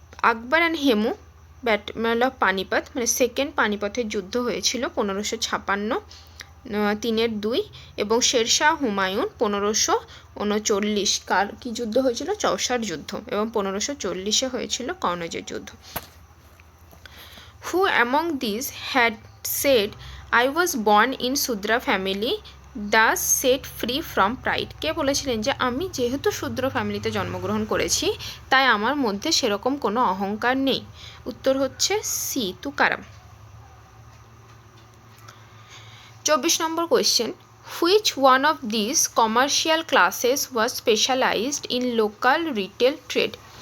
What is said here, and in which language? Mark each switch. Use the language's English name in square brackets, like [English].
[Bangla] Akbar and Hemu battle of Panipat, মানে second পানিপথের যুদ্ধ হয়েছিল 1556, 3-এর 2, এবং শেরশাহ হুমায়ুন 1539। কার কি যুদ্ধ হয়েছিল? চৌসার যুদ্ধ, এবং 1540-এ হয়েছিল কনৌজের যুদ্ধ। [English] Who among these had said, I was born in Sudra family, thus set free from pride? [Bangla] কে বলেছিলেন যে আমি যেহেতু শূদ্র ফ্যামিলিতে জন্মগ্রহণ করেছি তাই আমার মধ্যে সেরকম কোনো অহংকার নেই? উত্তর হচ্ছে C, Tukaram. [English] 24 number question. Which one of this commercial classes was specialized in local retail trade?